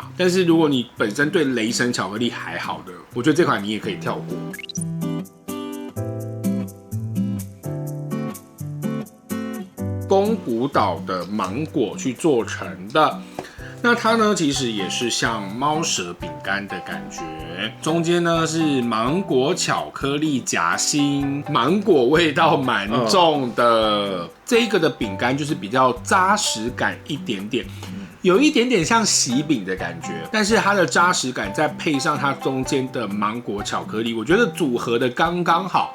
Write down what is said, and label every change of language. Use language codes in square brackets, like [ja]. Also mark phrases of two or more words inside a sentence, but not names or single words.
[zh] 但是如果你本身对雷神巧克力還好的，我覺得這款你也可以跳過。宮古島的芒果去做成的，那它呢其實也是像貓舌餅乾的感覺，中間呢是芒果巧克力夾心，芒果味道蠻重的。這一個的餅乾就是比較扎實感一點點。有一點點像喜餅的感覺，但是它的扎實感再配上它中間的芒果巧克力，我覺得組合的剛剛好。